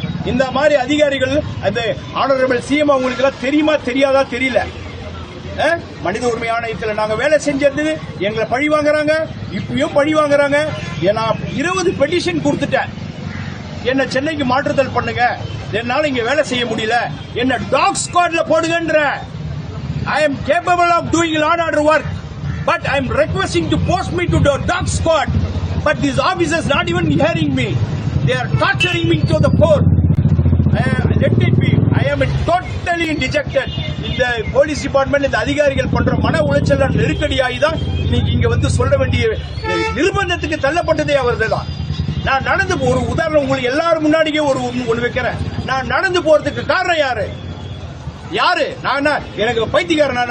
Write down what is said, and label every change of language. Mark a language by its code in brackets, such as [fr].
[ta] இந்த மாதிரி அதிகாரிகள், அந்த ஆனரபிள் சிஎம் அவங்களுக்கு எல்லாம் தெரியுமா தெரியாதா தெரியல. மனித உரிமை ஆணையத்தில் நாங்க வேலை செஞ்சது எங்களை பழி வாங்குறாங்க, இப்பயும் பழி வாங்குறாங்க. நான் 20 பெட்டிஷன் கொடுத்துட்டேன், என்ன சென்னைக்கு மாற்றுதல் பண்ணுங்க, என்னால இங்க வேலை செய்ய முடியல, என்ன talk ஸ்குவாட்ல போடுங்கன்ற. [en] I am capable of doing law and order work, but I am requesting to post me to the dog squad. But these officers not even hearing me. They are torturing me to the core. Let it be. I am totally dejected. [ta] இந்த police department, இந்த அதிகாரிகள் பண்ற மன உளைச்சல் நெருக்கடியாகி தான் இன்னைக்கு இங்க சொல்ல வேண்டிய நிர்பந்தத்துக்கு தள்ளப்பட்டதே அவர்கள் தான். நான் நடந்து ஒரு உதாரணம் உங்களுக்கு எல்லாரும் முன்னாடியே ஒன்று வைக்கிறேன். நான் நடந்து போறதுக்கு காரணம் யாரு? யாரு? நான் எனக்கு பைத்தியக்காரன்.